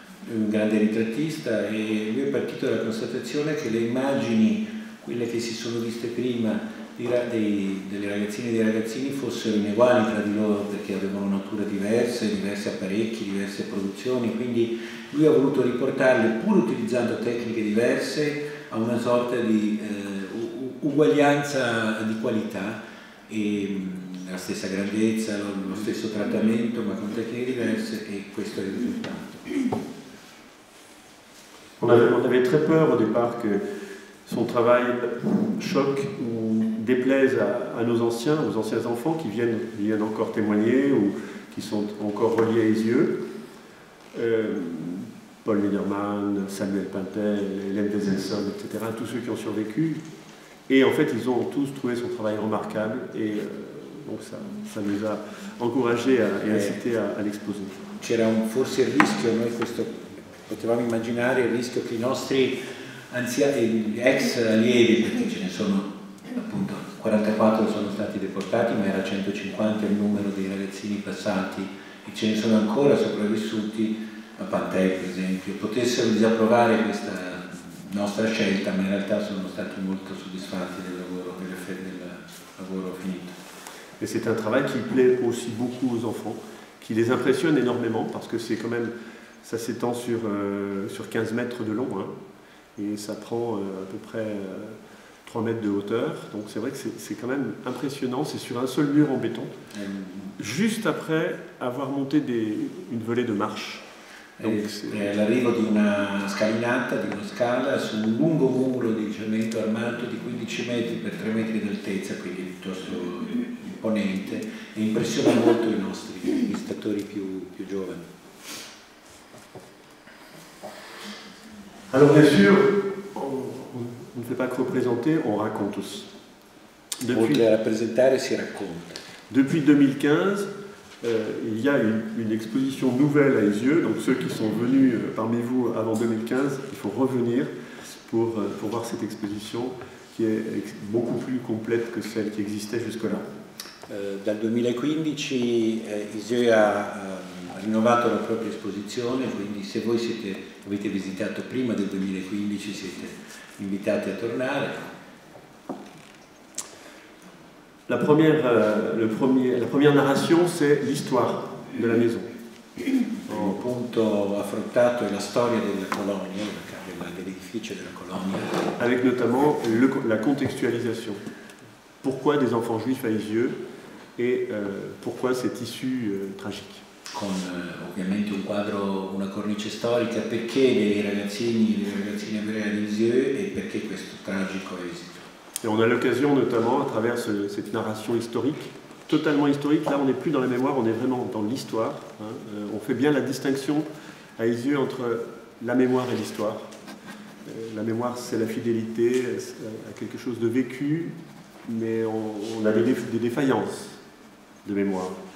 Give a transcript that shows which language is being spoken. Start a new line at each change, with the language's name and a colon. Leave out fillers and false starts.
Italian: Un grande ritrattista e lui è partito dalla constatazione che le immagini, quelle che si sono viste prima delle ragazzine e dei ragazzini, fossero ineguali tra di loro perché avevano nature diverse, diversi apparecchi, diverse produzioni, quindi lui ha voluto riportarle, pur utilizzando tecniche diverse, a una sorta di uguaglianza di qualità e la stessa grandezza, lo stesso trattamento, ma con tecniche diverse, et questo è il risultato.
French: On avait très peur au départ que son travail choque ou déplaise à nos anciens enfants qui viennent encore témoigner ou qui sont encore reliés à Aisieux. Paul Lederman, Samuel Pintel, Hélène Weselson, etc., tous ceux qui ont survécu. Et en fait, ils ont tous trouvé son travail remarquable et donc ça nous a encouragés et incités à l'exposer.
Italian: C'era forse il rischio, noi potevamo immaginare il rischio che i nostri ex allievi, perché ce ne sono appunto 44 sono stati deportati, ma era 150 il numero dei ragazzini passati e ce ne sono ancora sopravvissuti, a Pantel per esempio, potessero disapprovare questa nostra scelta, ma in realtà sono stati molto soddisfatti del lavoro finito.
French: Et c'est un travail qui plaît aussi beaucoup aux enfants, qui les impressionne énormément parce que c'est quand même, ça s'étend sur 15 mètres de long, hein, et ça prend à peu près 3 mètres de hauteur, donc c'est vrai que c'est quand même impressionnant, c'est sur un seul mur en béton, juste après avoir monté une volée de marche.
Italian: È l'arrivo di una scalinata, di una scala su un lungo muro di cemento armato di 15 metri per 3 metri di altezza, quindi piuttosto imponente, e impressiona molto i nostri visitatori più giovani.
French: Alors bien sûr, on ne fait pas que représenter, on raconte aussi.
Italian: Oltre a rappresentare si racconta.
French: Depuis 2015, il y a une exposition nouvelle à Aisieux, donc ceux qui sont venus parmi vous avant 2015, il faut revenir pour voir cette exposition qui est beaucoup plus complète que celle qui existait jusque-là.
Italian: Dal 2015 Aisieux ha rinnovato la propria esposizione, quindi se voi avete visitato prima del 2015 siete invitati a tornare.
French: La première narration, c'est l'histoire de la maison.
Italian: Il punto affrontato è la storia della colonia, dell'edificio della colonia.
French: Avec notamment la contextualisation. Pourquoi des enfants juifs à Aisieux et pourquoi cette issue tragique.
Italian: Con ovviamente un quadro, una cornice storica, perché dei ragazzini e delle ragazzine ebrei ad Aisieux e perché questo tragico esito.
French: Et on a l'occasion notamment, à travers cette narration historique, totalement historique, là on n'est plus dans la mémoire, on est vraiment dans l'histoire. Hein. On fait bien la distinction à Aisieux entre la mémoire et l'histoire. La mémoire, c'est la fidélité à quelque chose de vécu, mais on a des défaillances de mémoire.